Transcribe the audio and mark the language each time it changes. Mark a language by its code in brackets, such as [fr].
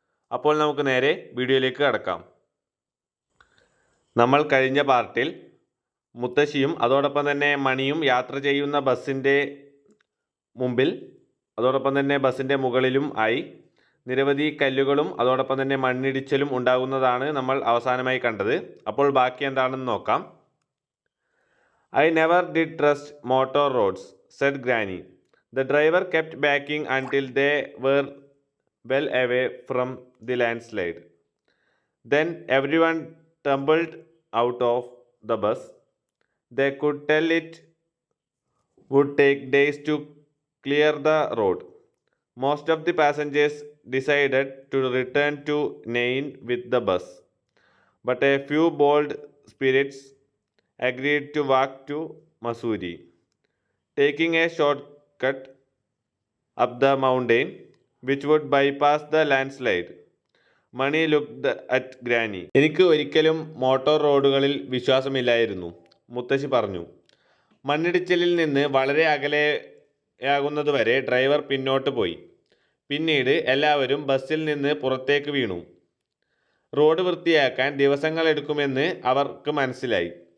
[ml] അപ്പോൾ നമുക്ക് നേരെ വീഡിയോയിലേക്ക് കടക്കാം. നമ്മൾ കഴിഞ്ഞ പാർട്ടിൽ മുത്തശ്ശിയും അതോടൊപ്പം തന്നെ മണിയും യാത്ര ചെയ്യുന്ന ബസ്സിൻ്റെ മുമ്പിൽ അതോടൊപ്പം തന്നെ ബസ്സിൻ്റെ മുകളിലും ആയി നിരവധി കല്ലുകളും അതോടൊപ്പം തന്നെ മണ്ണിടിച്ചിലും ഉണ്ടാകുന്നതാണ് നമ്മൾ അവസാനമായി കണ്ടത്. അപ്പോൾ ബാക്കി എന്താണെന്ന് നോക്കാം. [en] I never did trust motor roads said granny. The driver kept backing until they were well away from the landslide. Then everyone tumbled out of the bus. They could tell it would take days to clear the road. Most of the passengers decided to return to Nain with the bus, but a few bold spirits agreed to walk to Mussoorie, taking a shortcut up the mountain which would bypass the landslide. Mani looked at Granny. [ml] എനിക്ക് ഒരിക്കലും motor റോഡുകളിൽ വിശ്വാസമില്ലായിരുന്നു, മുത്തശ്ശി പറഞ്ഞു. മണ്ണിടിച്ചിലിൽ നിന്ന് വളരെ അകലെയാകുന്നതുവരെ driver പിന്നോട്ട് പോയി. പിന്നീട് എല്ലാവരും ബസ്സിൽ നിന്ന് പുറത്തേക്ക് വീണു. റോഡ് വൃത്തിയാക്കാൻ ദിവസങ്ങളെടുക്കുമെന്ന് അവർക്ക് മനസ്സിലായി.